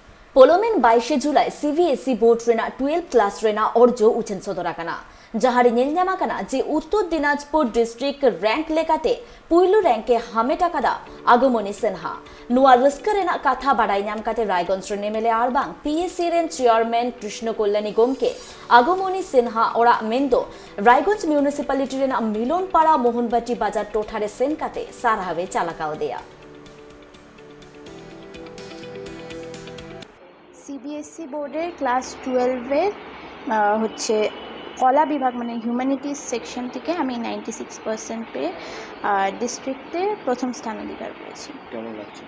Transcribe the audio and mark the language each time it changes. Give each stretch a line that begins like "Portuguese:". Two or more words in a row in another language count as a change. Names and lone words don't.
Santali: ᱯᱚᱞᱚᱢᱮᱱ 22 ᱡᱩᱞᱟᱭ CBSE ᱵᱳর্ড ᱨᱮᱱᱟᱜ 12 ᱠᱞᱟᱥ ᱨᱮᱱᱟᱜ ᱚᱨᱡᱚ ᱩᱪᱷᱟᱹᱱ ᱥᱚᱫᱚᱨ ᱟᱠᱟᱱᱟ, ᱡᱟᱦᱟᱸ ᱨᱮ ᱧᱮᱞ ᱧᱟᱢ ᱟᱠᱟᱱᱟ ᱡᱮ ᱩᱛᱛᱚᱨ ᱫᱤᱱᱟᱡᱽᱯᱩᱨ
English: district rank
Santali: ᱞᱮᱠᱟᱛᱮ ᱯᱩᱭᱞᱩ ᱨᱮᱝᱠᱮ ᱦᱟᱢᱮᱴ ᱟᱠᱟᱫᱟ ᱟᱜᱚᱢᱚᱱᱤ ᱥᱤᱱᱦᱟ। ᱱᱚᱣᱟ ᱨᱟᱹᱥᱠᱟᱹ ᱨᱮᱱᱟᱜ ᱠᱟᱛᱷᱟ ᱵᱟᱰᱟᱭ ᱧᱟᱢ ᱠᱟᱛᱮ ᱨᱟᱭᱜᱚᱧᱡᱽ ᱨᱮᱱ MLA ᱟᱨ ᱵᱟᱝ PSC ᱨᱮᱱ ᱪᱮᱭᱟᱨᱢᱮᱱ ᱠᱨᱤᱥᱱᱚ ᱠᱚᱞᱞᱟᱱᱤ ᱜᱚᱢᱠᱮ ᱟᱜᱚᱢᱚᱱᱤ ᱥᱤᱱᱦᱟ ᱚᱲᱟᱜ ᱢᱮᱱᱫᱚ ᱨᱟᱭᱜᱚᱧᱡᱽ মিউনিসিপ্যালিটি ᱨᱮᱱᱟᱜ ᱢᱤᱞᱚᱱ ᱯᱟᱲᱟ ᱢᱳহᱱᱵᱟᱴᱤ ᱵᱟᱡᱟᱨ ᱴᱚᱴᱷᱟ ᱨᱮ ᱥᱮᱱ ᱠᱟᱛᱮ ᱥᱟᱨᱦᱟᱣᱮ ᱪᱟᱞ ᱟᱠᱟᱣᱟᱫᱮᱭᱟ।
Bangla: CBSE বোর্ডের ক্লাস 12-এর হচ্ছে কলা বিভাগ মানে
English: humanities section
Bangla: থেকে আমি 96% পেয়ে ডিস্ট্রিক্টে প্রথম স্থান অধিকার করেছি। কেমন লাগছে?